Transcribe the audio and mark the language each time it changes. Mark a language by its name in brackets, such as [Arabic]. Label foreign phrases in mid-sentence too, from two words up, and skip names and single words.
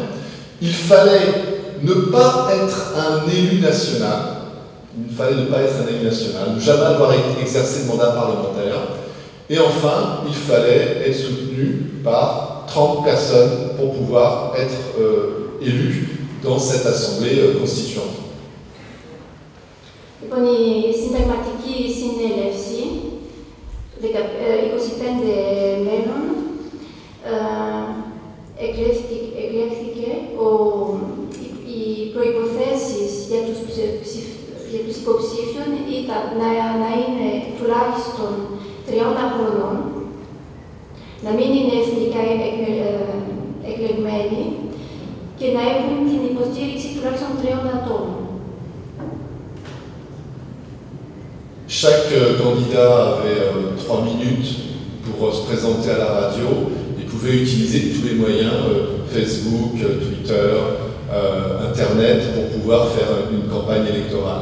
[French] Il fallait ne pas être un élu national. Il fallait ne pas être un élu national, ne jamais avoir exercé de mandat parlementaire. Et enfin, il fallait être soutenu par 30 personnes pour pouvoir être élu dans cette assemblée constituante. [Greek] Λοιπόν, η συνταγματική συνέλευση 25 μέλων εκλέχθηκε. Οι προϋποθέσεις για τους υποψήφιους ήταν να είναι τουλάχιστον 30 χρονών, να μην είναι εθνικά εκλεγμένοι και να έχουν την υποστήριξη τουλάχιστον 30 ατόμων. [French] Chaque candidat avait 3 minutes pour se présenter à la radio et pouvait utiliser tous les moyens, Facebook, Twitter, Internet, pour pouvoir faire une campagne électorale.